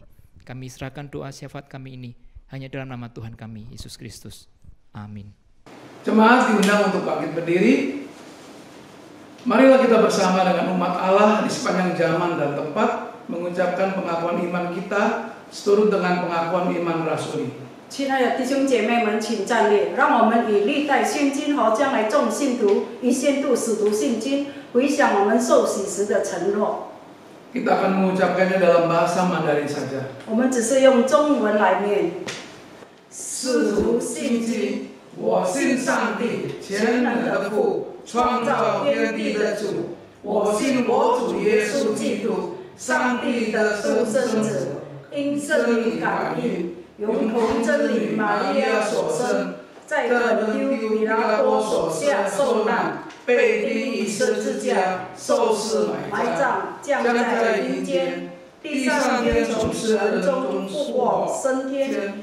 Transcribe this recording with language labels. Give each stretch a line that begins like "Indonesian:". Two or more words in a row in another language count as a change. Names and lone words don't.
Indonesian: Kami serahkan doa syafaat kami ini hanya dalam nama Tuhan kami, Yesus Kristus. Amin. Jemaat diundang untuk bangkit berdiri. Marilah kita bersama dengan umat Allah di sepanjang zaman dan tempat mengucapkan pengakuan iman kita seturut dengan pengakuan iman rasuli.
Chinese: 亲爱的弟兄姐妹们，请站立，让我们以历代先经和将来众信徒以宣读使徒信经，回想我们受洗时的承诺。
Indonesian: Kita akan mengucapkannya dalam bahasa Mandarin saja.
Chinese: 我们只是用中文来念。使徒信经，我信上帝，全能的父，创造天地的主。我信我主耶稣基督，上帝的独生子，因圣灵感应，由童真理玛利亚所生，在本丢比拉多手下受难，被钉于十字架，受死埋葬，降在阴间，第三天从死人中复活升天。